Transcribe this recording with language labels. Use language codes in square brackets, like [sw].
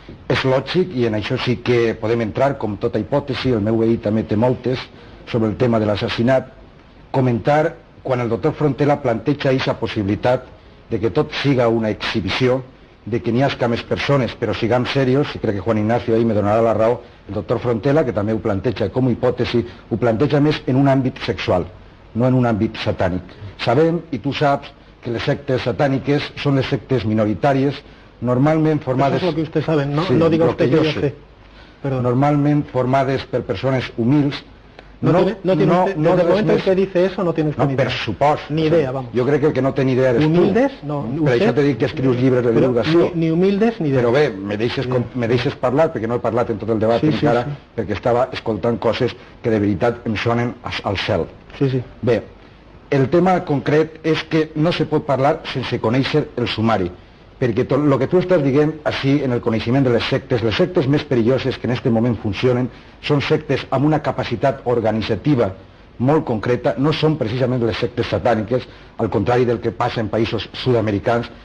[ca] És lògic, i en això sí que podem entrar, com tota hipòtesi, el meu veí també té moltes, sobre el tema de l'assassinat, comentar quan el doctor Frontela planteja aquesta possibilitat de que tot siga una exhibició, de que n'hi hagi més persones, però [es] siguem serios, [ca] i crec que Juan Ignacio ahí me donarà la raó, el doctor Frontela, que també ho planteja com a hipòtesi, ho planteja més en un àmbit sexual, no en un àmbit satànic. Sabem, i tu saps, que les sectes satàniques són les sectes minoritàries, normalment formades... [es] Eso es lo que usted sabe, no, sí, no diga usted que yo sé. sé. Perdón. [ca] Normalment formades per persones humils. [es] Desde el momento en que dice eso no tiene usted ni idea. [ca] Per supost. [es] Ni idea, vamos. [ca] Jo crec que el que no té ni idea [es] eres humildes, [ca] tu. No. Per això t'he dit que escrius llibres de divulgació. [es] Ni humildes ni idea. [ca] Però bé, me deixes parlar, perquè no he parlat en tot el debat encara, perquè estava escoltant coses que de veritat em sonen al cel. Sí. Bé, el tema concret és que no se pot parlar sense conèixer el sumari, perquè el que tu estàs dient així en el coneixement de les sectes més perilloses que en aquest moment funcionen són sectes amb una capacitat organitzativa molt concreta, no són precisament les sectes satàniques, al contrari del que passa en països sud-americans.